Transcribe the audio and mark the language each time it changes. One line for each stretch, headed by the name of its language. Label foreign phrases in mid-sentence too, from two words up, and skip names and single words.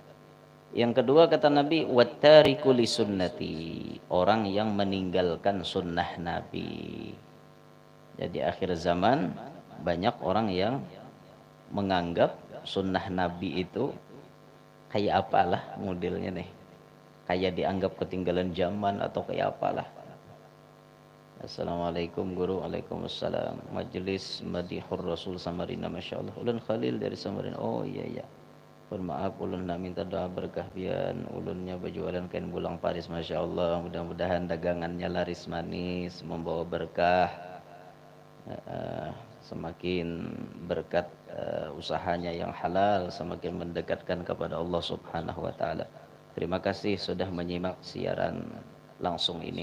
Indonesian: Yang kedua kata Nabi,
Arabic: والتارك لسنتي,
Indonesian: orang yang meninggalkan sunnah Nabi. Jadi akhir zaman banyak orang yang menganggap sunnah Nabi itu kayak apalah modelnya nih, kayak dianggap ketinggalan zaman atau kayak apalah. Assalamualaikum guru. Waalaikumsalam.
Banjar: Majelis Madihur Rasul Samarinda, Masya Allah. Ulun Khalil dari Samarinda. Oh iya iya, mohon maaf ulun nak minta doa berkah pian ulunnya berjualan kain bulang Paris.
Indonesian: Masya Allah, mudah-mudahan dagangannya laris manis, membawa berkah. semakin berkat usahanya yang halal, semakin mendekatkan kepada Allah
Arabic: سبحانه وتعالى.
Indonesian: Terima kasih sudah menyimak siaran langsung ini.